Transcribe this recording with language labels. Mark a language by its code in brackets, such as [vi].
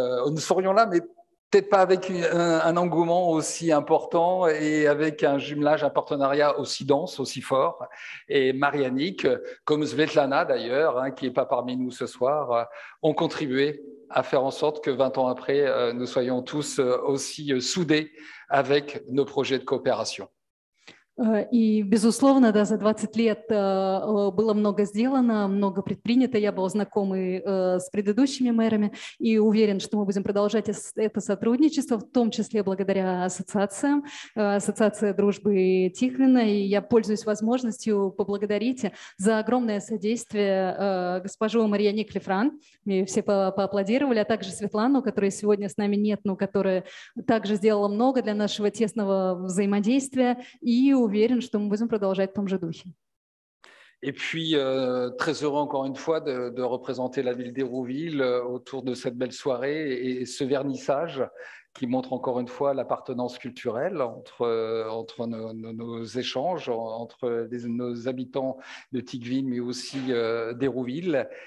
[fr] Nous serions là, mais peut-être pas avec un engouement aussi important et avec un jumelage, un partenariat aussi dense, aussi fort. Et Mariannick, comme Svetlana d'ailleurs, qui n'est pas parmi nous ce soir, ont contribué à faire en sorte que 20 ans après, nous soyons tous aussi soudés avec nos projets de coopération. [ru] И, безусловно, да, за 20 лет было много сделано, много предпринято. Я был знакомый с предыдущими мэрами и уверен, что мы будем продолжать это сотрудничество, в том числе благодаря ассоциациям, Ассоциация дружбы Тихвина. И я пользуюсь возможностью поблагодарить за огромное содействие госпожу Mariannick Lefranc. Мне все поаплодировали, а также Светлану, которой сегодня с нами нет, но которая также сделала много для нашего тесного взаимодействия. И уверен, что мы будем продолжать в том же духе. [fr] Et puis, très heureux encore une fois de représenter la ville d'Hérouville autour de cette belle soirée et ce vernissage qui montre encore une fois l'appartenance culturelle entre nos échanges, entre nos habitants de Tiqueville, mais aussi d'Hérouville.